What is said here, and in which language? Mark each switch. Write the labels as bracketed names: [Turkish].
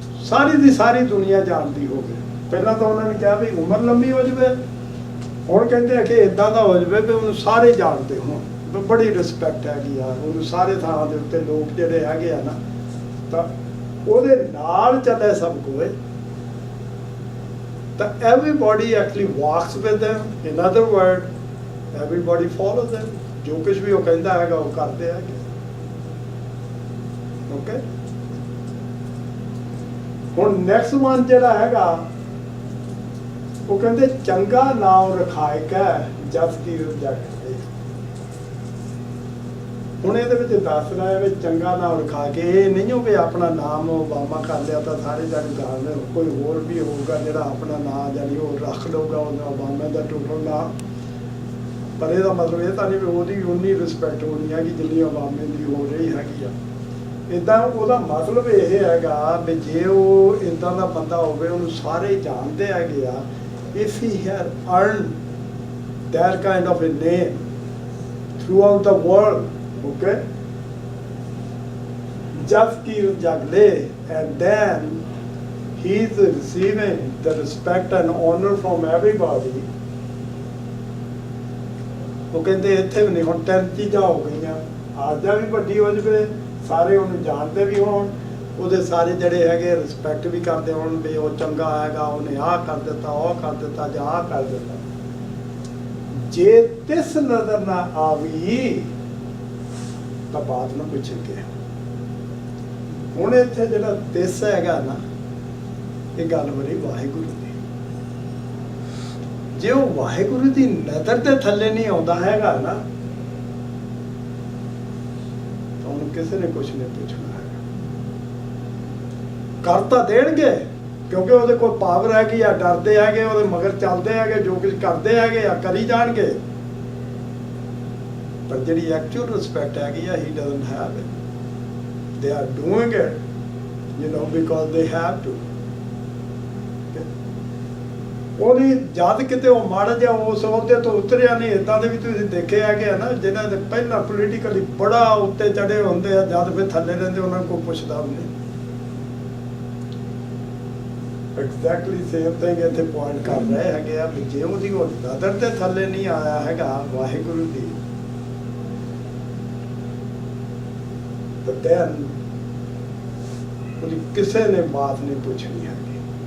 [Punjabi] ਸਾਰੀ ਦੀ ਸਾਰੀ ਦੁਨੀਆ ਜਾਣਦੀ ਹੋਵੇ। ਪਹਿਲਾਂ ਤਾਂ ਉਹਨਾਂ ਨੇ ਕਿਹਾ ਵੀ ਉਮਰ ਲੰਮੀ ਹੋ ਜਾਵੇ, ਹੁਣ ਕਹਿੰਦੇ ਆ ਕਿ ਇਦਾਂ ਦਾ ਹੋ ਜਾਵੇ ਵੀ ਉਹਨੂੰ ਸਾਰੇ ਜਾਣਦੇ ਹੋਣ, ਵੀ ਬੜੀ ਰਿਸਪੈਕਟ ਹੈਗੀ ਆ ਉਹਨੂੰ ਸਾਰੇ ਥਾਂ ਦੇ ਉੱਤੇ ਲੋਕ ਜਿਹੜੇ ਹੈਗੇ ਆ ਨਾ, ਤਾਂ ਉਹਦੇ ਨਾਲ ਚੱਲੇ ਸਭ ਕੋਏ। [English] ਤਾਂ everybody actually walks with them. In other word, everybody follows them. [Punjabi] ਜੋ ਕੁਝ ਵੀ ਉਹ ਕਹਿੰਦਾ ਹੈਗਾ ਉਹ ਕਰਦੇ ਹੈਗੇ। ਓਕੇ, ਹੁਣ ਨੈਕਸਟ ਵਨ ਜਿਹੜਾ ਹੈਗਾ ਉਹ ਕਹਿੰਦੇ ਚੰਗਾ ਨਾਮ ਰਖਾਇਕ ਹੈ ਜਸ ਕੀ ਰਜਕ। ਹੁਣ ਇਹਦੇ ਵਿੱਚ ਦੱਸ ਰਿਹਾ ਹੈ ਵੀ ਚੰਗਾ ਨਾਮ ਰਖਾ ਕੇ, ਇਹ ਨਹੀਂ ਹੋ ਵੀ ਆਪਣਾ ਨਾਮ ਓਬਾਮਾ ਕਰ ਲਿਆ ਤਾਂ ਸਾਰੇ ਜਾਣੇ ਜਾਣਦੇ, ਕੋਈ ਹੋਰ ਵੀ ਹੋਊਗਾ ਜਿਹੜਾ ਆਪਣਾ ਨਾਮ ਜਾਨੀ ਉਹ ਰੱਖ ਲਊਗਾ ਉਹਦਾ ਓਬਾਮਾ ਦਾ ਟੋਟਲ ਨਾਮ। ਪਰ ਇਹਦਾ ਮਤਲਬ ਇਹ ਤਾਂ ਨਹੀਂ ਵੀ ਉਹਦੀ ਉਨੀ ਰਿਸਪੈਕਟ ਹੋਣੀ ਹੈ ਕਿ ਜਿੰਨੀ ਓਬਾਮੇ ਦੀ ਹੋ ਰਹੀ ਹੈਗੀ ਆ। ਇੱਦਾਂ ਉਹਦਾ ਮਤਲਬ ਇਹ ਹੈਗਾ ਵੀ ਜੇ ਉਹ ਇੱਦਾਂ ਦਾ ਬੰਦਾ ਹੋਵੇ ਉਹਨੂੰ ਸਾਰੇ ਜਾਣਦੇ ਹੈਗੇ ਆ, [English] if he had earned that kind of a name throughout the world, okay, just Kir Jagle, and then he is receiving the respect and honor from everybody. [Punjabi] ਉਹ ਕਹਿੰਦੇ ਇੱਥੇ ਵੀ ਨਹੀਂ, ਹੁਣ 3 ਚੀਜ਼ਾਂ ਹੋ ਗਈਆਂ। ਆਜਾ ਵੀ ਵੱਡੀ ਹੋ ਜਾਵੇ, ਸਾਰੇ ਉਹਨੂੰ ਜਾਣਦੇ ਵੀ ਹੋਣ, ਉਹਦੇ ਸਾਰੇ ਜਿਹੜੇ ਹੈਗੇ ਰਿਸਪੈਕਟ ਵੀ ਕਰਦੇ ਹੋਣ ਵੀ ਉਹ ਚੰਗਾ ਹੈਗਾ, ਉਹਨੇ ਆਹ ਕਰ ਦਿੱਤਾ, ਉਹ ਕਰ ਦਿੱਤਾ ਜਾਂ ਆਹ ਕਰ ਦਿੱਤਾ। ਜੇ ਤਿਸ ਨਜ਼ਰ ਨਾ ਆਵੀ ਤਾਂ ਬਾਤ ਨੂੰ ਪੁੱਛਣਗੇ। ਹੁਣ ਇੱਥੇ ਜਿਹੜਾ ਤਿਸ ਹੈਗਾ ਨਾ, ਇਹ ਗੱਲ ਬੜੀ ਵਾਹਿਗੁਰੂ ਦੀ। ਜੇ ਉਹ ਵਾਹਿਗੁਰੂ ਦੀ ਨਜ਼ਰ ਦੇ ਥੱਲੇ ਨਹੀਂ ਆਉਂਦਾ ਹੈਗਾ ਨਾ, ਤਾਂ ਉਹਨੂੰ ਕਿਸੇ ਨੇ ਕੁਛ ਨਹੀਂ ਪੁੱਛਣਾ ਹੈਗਾ। ਕਰ ਤਾਂ ਦੇਣਗੇ ਕਿਉਂਕਿ ਉਹਦੇ ਕੋਲ ਪਾਵਰ ਹੈਗੀ ਆ, ਡਰਦੇ ਹੈਗੇ, ਉਹਦੇ ਮਗਰ ਚੱਲਦੇ ਹੈਗੇ, ਜੋ ਕੁਝ ਕਰਦੇ ਹੈਗੇ ਆ ਕਰੀ ਜਾਣਗੇ। ਪਰ ਜਿਹੜੀ ਐਕਚੁਅਲ ਰਿਸਪੈਕਟ ਹੈਗੀ ਆ, [English] he doesn't have it. They are doing it, you know, because they have to. [Punjabi] ਉਹਦੀ ਜਦ ਕਿਤੇ ਉਹ ਮਾੜਾ ਜਿਹਾ ਉਸ ਅਹੁਦੇ ਤੋਂ ਉਤਰਿਆ ਨਹੀਂ। ਇੱਦਾਂ ਦੇ ਵੀ ਤੁਸੀਂ ਦੇਖੇ ਹੈਗੇ ਆ ਨਾ, ਜਿਨ੍ਹਾਂ ਦੇ ਪਹਿਲਾਂ ਪੋਲੀਟੀਕਲੀ ਬੜਾ ਉੱਤੇ ਚੜੇ ਹੁੰਦੇ ਆ, ਜਦ ਫਿਰ ਥੱਲੇ ਰਹਿੰਦੇ ਉਹਨਾਂ ਕੋਲ ਪੁੱਛਦਾ ਵੀ ਨਹੀਂ। ਐਗਜ਼ੈਕਟਲੀ ਸੇਮ ਥਿੰਗ ਇੱਥੇ ਪੁਆਇੰਟ ਕਰ ਰਹੇ ਹੈਗੇ ਆ ਵੀ ਜੇ ਉਹਦੀ ਉਹ ਨਜ਼ਰ ਦੇ ਥੱਲੇ ਨਹੀਂ ਆਇਆ ਹੈਗਾ ਵਾਹਿਗੁਰੂ ਦੀ, ਤਾਂ then ਉਹਦੀ ਕਿਸੇ ਨੇ ਬਾਤ ਨਹੀਂ ਪੁੱਛਣੀ ਹੈਗੀ।